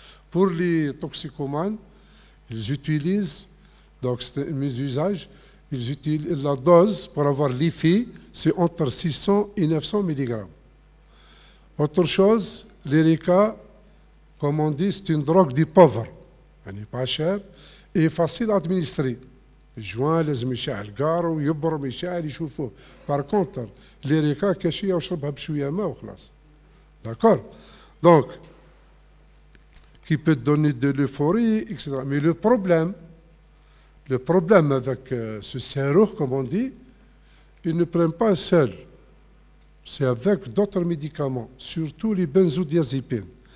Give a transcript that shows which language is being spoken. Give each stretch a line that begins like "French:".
French: Pour les toxicomanes, ils utilisent, donc c'est mes usages, ils utilisent la dose pour avoir l'effet, c'est entre 600 et 900 mg. Autre chose, l'ERICA, comme on dit, c'est une drogue des pauvres. Elle n'est pas chère et facile à administrer.
Arabic: الجوان لازم يشعل القار ويبرم يشعل يشوفوه.
French: Par contre, l'ERICA
Arabic: كاشية وشربها بشوية ماء وخلاص.
French: D'accord? Donc, qui peut donner de l'euphorie, etc. Mais le problème avec ce sérum, comme on dit, ils ne prennent pas seul. C'est avec d'autres médicaments, surtout les benzodiazépines.